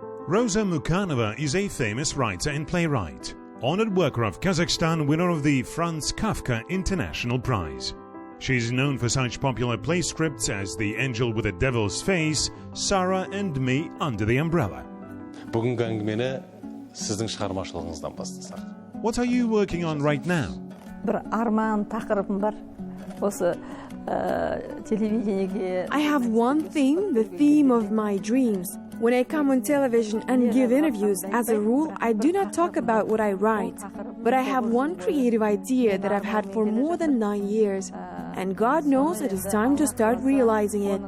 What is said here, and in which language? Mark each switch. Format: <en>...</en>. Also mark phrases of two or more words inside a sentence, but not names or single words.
<en>Roza Mukanova is a famous writer and playwright, honored Worker of Kazakhstan, winner of the Franz Kafka International Prize. She is known for such popular play scripts as The Angel with a Devil's Face, Sarah and Me Under the Umbrella.</en> <kk>Бүгінгі әңгімені сіздің шығармашылығыңыздан бастасақ.</kk> <en>What are you working on right now?</en> <kk>Bir armağan taqribim var. Осы телевидениеге.</kk> <en>I have one theme, the theme of my dreams. When I come on television and give interviews, as a rule, I do not talk about what I write. But I have one creative idea that I've had for more than 9 years. And God knows it is time to start realizing it.</en>